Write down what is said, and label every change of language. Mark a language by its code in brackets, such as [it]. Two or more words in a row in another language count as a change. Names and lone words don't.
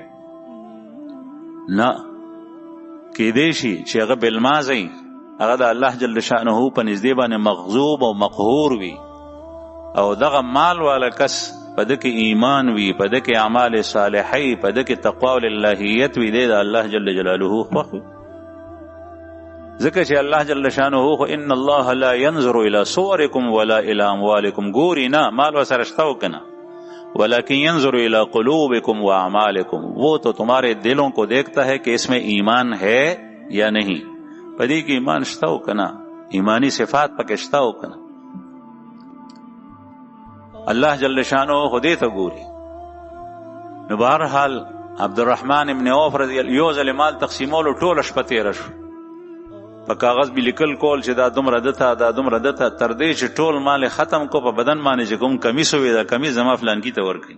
[ps] نه کېدی شي چې هغه بالمازی، هغه د الله جل شانه په نږدې باندې مغضوب او مقهور وي، او دغه مال والا کس په ده کې ایمان وي، په ده کې اعمال صالحی، په ده کې تقوا او للهیت وي، دی د الله جل جلاله خوښ وي. ذکر چې الله جل شانه خو [ar] ان الله لا ينظر الى صوركم ولا الى اموالكم، [ps] ګوري نه مال وسره شته وکنه، [ar] ولكن ينظر الى قلوبكم واعمالكم، [ur] وہ تو تمہارے دلوں کو دیکھتا ہے کہ اس میں ایمان ہے یا نہیں. [ps] پدې کې ایمان شته وکنه، ایمانی صفات پکې شته وکنه، الله جل شانه خو دې ته ګوري. نو بهرحال عبدالرحمن ابن عوف رضی الله یو ځل مال تقسیمولو ټوله شپه تېره شو، په کاغذ به لیکل کول چې دا دومره دته، دا دومره دته، تر دې چې ټول مال ختم کو، په بدن باندې چې کوم کمیس وي، دا کمیس زما فلانکي ته ورکړي.